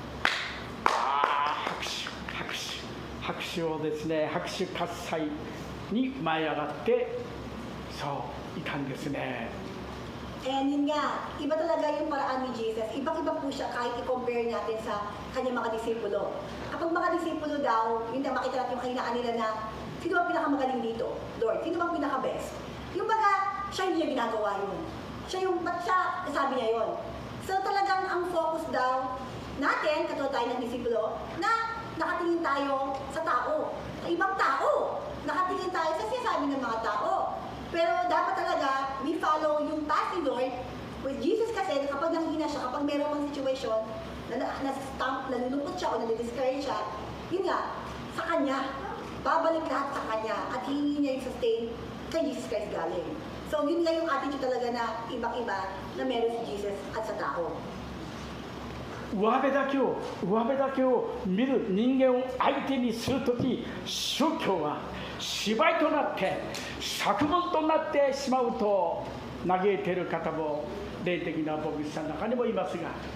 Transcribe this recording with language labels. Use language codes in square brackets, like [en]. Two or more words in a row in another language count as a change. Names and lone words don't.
[ja] 拍手をですね、拍手喝采に舞い上がっていたんですね。 [tl] And yun nga, iba talaga yung paraan ni Jesus. Ibang-iba po siya kahit i-compare natin sa kanyang mga disipulo. Kapag mga disipulo daw, yun na makita natin yung kahinaan nila na sino bang pinakamagaling dito? Lord, sino bang pinaka-best? Yung baga, siya hindi niya ginagawa yun. Ba't siya nasabi niya yun? So talagang ang focus daw natin, katulad tayo ng disipulo, na nakatingin tayo sa tao, sa ibang tao. Nakatingin tayo sa sinasabi ng mga tao. Pero dapat talaga, [en] we follow yung path ni Lord. [tl] With Jesus kasi, kapag nanghina siya, kapag meron mang situation, nalulungkot siya o nalidiscourage siya, yun nga, sa Kanya. Babalik lahat sa Kanya at hihingi niya yung sustain kay Jesus Christ galing. So yun nga yung attitude talaga na ibang-iba na meron si Jesus at sa tao. [ja] 上辺だけを見る人間を相手にするとき、宗教は芝居となって作文となってしまうと嘆いている方も霊的な牧師さんの中にもいますが、